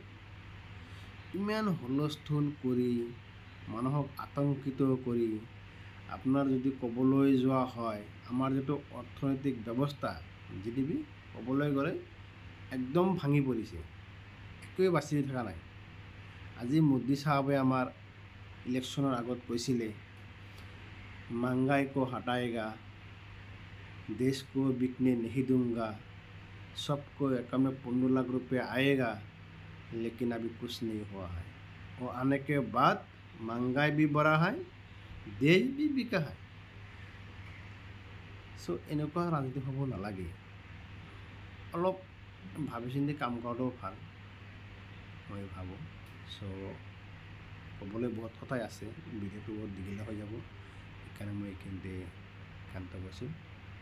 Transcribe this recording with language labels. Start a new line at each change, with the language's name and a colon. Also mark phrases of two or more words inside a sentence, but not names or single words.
Assamese: ইমান হুলস্থুল কৰি মানুহক আতংকিত কৰি আপোনাৰ যদি ক'বলৈ যোৱা হয় আমাৰ যিটো অৰ্থনৈতিক ব্যৱস্থা GDP ক'বলৈ গ'লে একদম ভাঙি পৰিছে, একোৱে বাচি থকা নাই। আজি মোদী চাহাবে আমাৰ ইলেকশ্যনৰ আগত কৈছিলে
Hindi: महंगाई को हटाएगा, देश को बिकने नहीं दूंगा, सबको अकाउंट में 15 लाख रुपये आएगा, लेकिन अभी कुछ नहीं हुआ है। और आने के बाद महंगाई भी बढ़ा है, देश भी बिका है।
Assamese: সো এনেকুৱা ৰাজনীতি হ'ব নালাগে। অলপ ভাবি চিন্তি কাম কৰাটোও ভাল মই ভাবোঁ। চ' ক'বলৈ বহুত কথাই আছে, ভিডিঅ'টো বহুত দীঘলীয়া হৈ যাব, সেইকাৰণে মই এইখিনিতে ক্ষান্ত কৰিছোঁ।